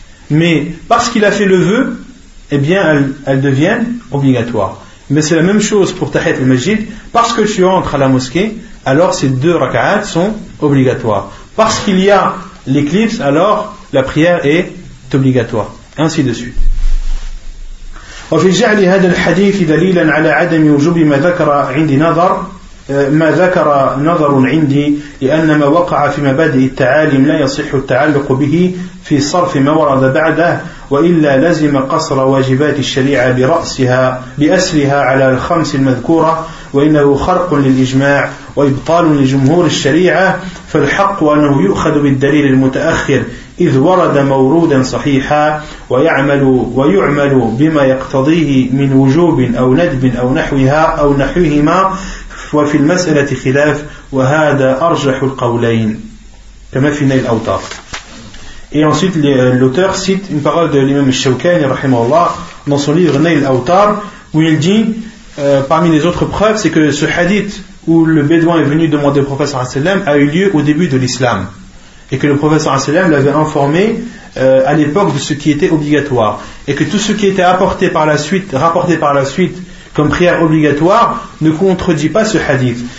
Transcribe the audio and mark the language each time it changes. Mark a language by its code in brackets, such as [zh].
[fr] Mais parce qu'il a fait le vœu, eh bien, elles deviennent obligatoires. Mais c'est la même chose pour Tahiyat al-Masjid. Parce que tu entres à la mosquée, alors ces deux raka'at sont obligatoires. Parce qu'il y a l'éclipse, alors la prière est obligatoire. Et ainsi de suite. [ar] وفي جعل هذا الحديث دليلا على عدم وجوب ما ذكر عند نظر ما ذكر نظر عندي لأن ما وقع في مبادئ التعاليم لا يصح التعلق به في صرف ما ورد بعده وإلا لزم قصر واجبات الشريعة برأسها بأسرها على الخمس المذكورة وإنه خرق للإجماع وإبطال لجمهور الشريعة فالحق أنه يؤخذ بالدليل المتأخر إذ ورد موردا صحيحا ويعمل بما يقتضيه من وجوب أو ندب أو نحوها أو نحوهما وفي المسألة خلاف وهذا أرجح القولين كما في نيل الأوتار. [fr] Et ensuite l'auteur cite une parole de l'imam al-Shawkani rahimahullah dans son livre Nail al-Awtar où il dit parmi les autres preuves c'est que ce hadith où le bédouin est venu demander au prophète sallam a eu lieu au début de l'islam et que le prophète sallam l'avait informé à l'époque de ce qui était obligatoire et que tout ce qui était rapporté par la suite comme prière obligatoire ne contredit pas ce hadith.